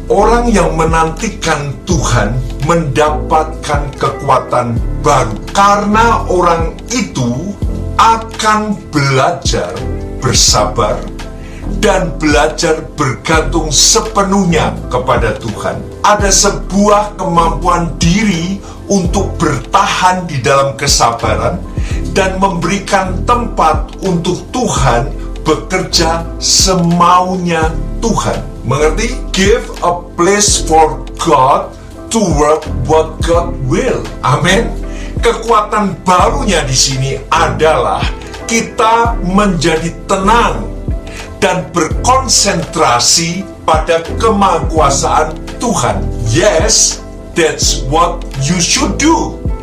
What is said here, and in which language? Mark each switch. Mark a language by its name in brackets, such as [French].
[Indonesian] Orang yang menantikan Tuhan mendapatkan kekuatan baru, karena orang itu akan belajar bersabar dan belajar bergantung sepenuhnya kepada Tuhan. Ada sebuah kemampuan diri untuk bertahan di dalam kesabaran dan memberikan tempat untuk Tuhan bekerja semaunya Tuhan. Mengerti? [English] Give a place for God to work what God will. [Indonesian] Amin. Kekuatan barunya di sini adalah kita menjadi tenang dan berkonsentrasi pada kemahakuasaan Tuhan. [English] Yes, that's what you should do.